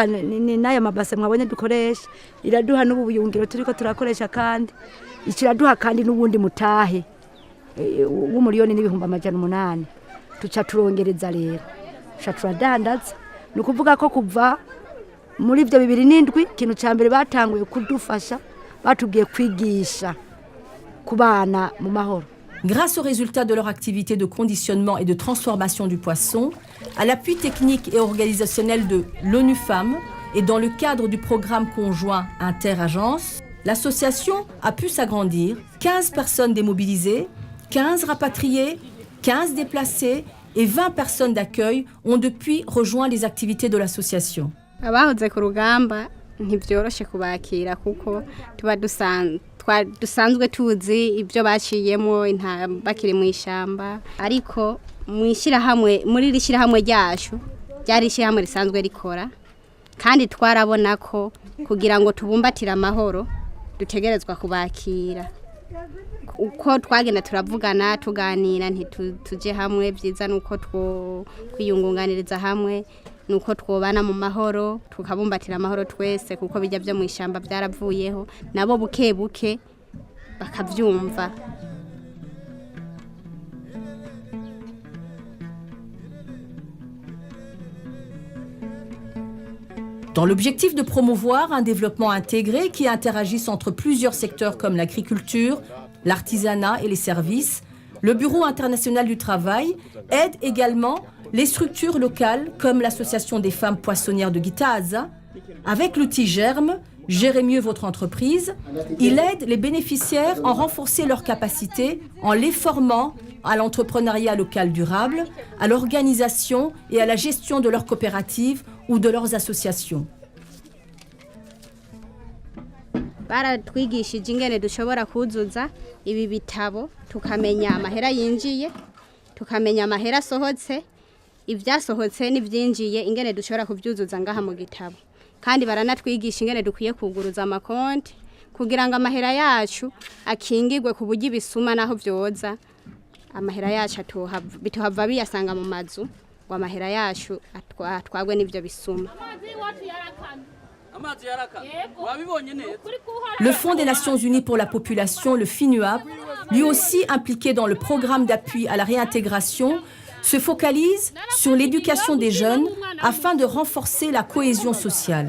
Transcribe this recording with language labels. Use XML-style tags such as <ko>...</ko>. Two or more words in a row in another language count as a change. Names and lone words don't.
<rn>n'aya mabase mwabonye dukoresha iraduha n'ubuyungiro turiko turakoresha kandi ikiraduha kandi n'ubundi mutahe w'umuriyoni n'ibihumbi 800 tuca turongereza rero tuca turadandaza ni ukuvuga ko kuva muri ibyo 2007 ikintu cya mbere batanguye kudufasha batubwiye kwigisha ku bana mu mahoro.</rn> <fr>Grâce aux résultats de leur activité de conditionnement et de transformation du poisson, à l'appui technique et organisationnel de l'ONU Femmes et dans le cadre du programme conjoint Inter-Agences, l'association a pu s'agrandir, 15 personnes démobilisées, 15 rapatriées, 15 déplacées et 20 personnes d'accueil ont depuis rejoint les activités de l'association.</fr> <rn>Abahoze ku rugamba ntibyoroshe kubakira kuko tuba dusanzwe tuzi ibyo baciyemo bakiri mu ishamba ariko muri rishyirahamwe ryacu ryari ishyirahamwe risanzwe rikora kandi twarabona ko kugira ngo tubumbatire amahoro dutegerezwa kubakira uko twagenda turavugana tuganira ntituje hamwe byiza nuko kwiyungunganiriza hamwe nuko twobana mu mahoro tukabumbatira amahoro twese kuko bijya byo mu ishamba byaravuyeho nabo buke buke bakavyumva.</rn> <fr>Dans l'objectif de promouvoir un développement intégré qui interagisse entre plusieurs secteurs comme l'agriculture, l'artisanat et les services, le Bureau international du travail aide également les structures locales comme l'Association des femmes poissonnières de Gitaza. Avec l'outil Germe, Gérez mieux votre entreprise, il aide les bénéficiaires à renforcer leurs capacités en les formant à l'entrepreneuriat local durable, à l'organisation et à la gestion de leurs coopératives ou de leurs associations.</fr> <rn>Baratwigishije ingene dushobora kuzuza ibi bitabo tukamenya amahera yinjiye tukamenya amahera sohotse ibyasohotse n'ivyinjiye ingene dushobora kuvyuzuza ngaha mu gitabo kandi baranatwigisha ingene dukwiye kuguruza amakonti kugira ngo amahera yacu akingirwe ku buryo ibisuma naho vyoza amahera yacu bituhava biyasanga mu mazu ngo amahera yacu atwagwe n'ivyo bisuma.</rn> <fr>Le Fonds des Nations Unies pour la population, le FINUAP, lui aussi impliqué dans le programme d'appui à la réintégration, se focalise sur l'éducation des jeunes afin de renforcer la cohésion sociale.</fr>